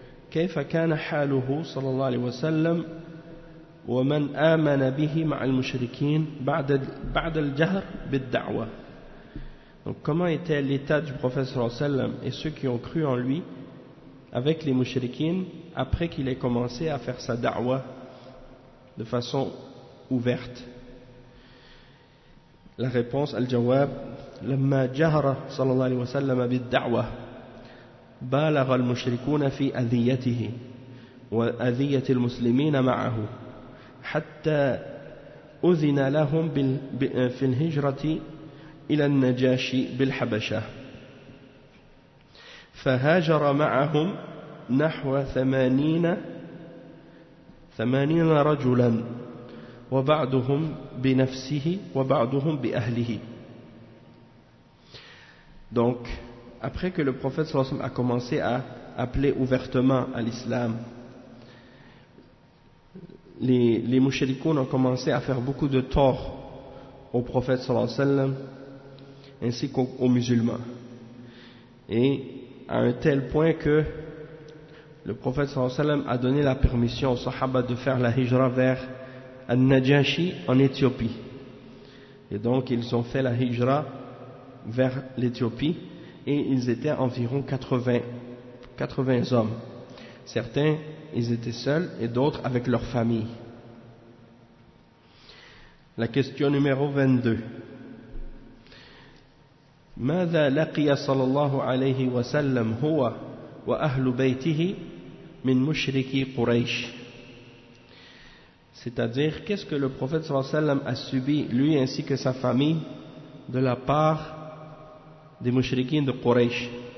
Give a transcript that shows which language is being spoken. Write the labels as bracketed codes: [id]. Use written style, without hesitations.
[ar] كيف كان حاله صلى الله عليه وسلم ومن آمن به مع المشركين بعد الجهر بالدعوة. [fr] Donc comment était l'état du prophète صلى الله عليه وسلم et ceux qui ont cru en lui avec les mushrikines après qu'il ait commencé à faire sa da'wa de façon ouverte. La réponse [ar] al-jawab لما جهر صلى الله عليه وسلم بالدعوة بالغ المشركون في أذيته وأذية المسلمين معه حتى أذن لهم في الهجرة إلى النجاشي بالحبشة فهاجر معهم نحو 80 رجلا وبعضهم بنفسه وبعضهم بأهله. [fr] Donc après que le prophète sallallahu alayhi wa sallam a commencé à appeler ouvertement à l'islam, les mouchrikoun ont commencé à faire beaucoup de tort au prophète sallallahu alayhi wa sallam ainsi qu'aux musulmans. Et à un tel point que le prophète sallallahu alayhi wa sallam a donné la permission aux sahaba de faire la hijra vers An-Najashi en Éthiopie. Et donc ils ont fait la hijra vers l'Éthiopie. Et ils étaient environ 80 hommes. Certains, ils étaient seuls et d'autres avec leur famille. La question numéro 22. [ar] ماذا لقي صلى الله عليه وسلم هو وأهل بيته من مشركي قريش. [fr] C'est-à-dire, qu'est-ce que le prophète صلى الله عليه وسلم a subi, lui ainsi que sa famille, de la part des mushrikins de Quraysh.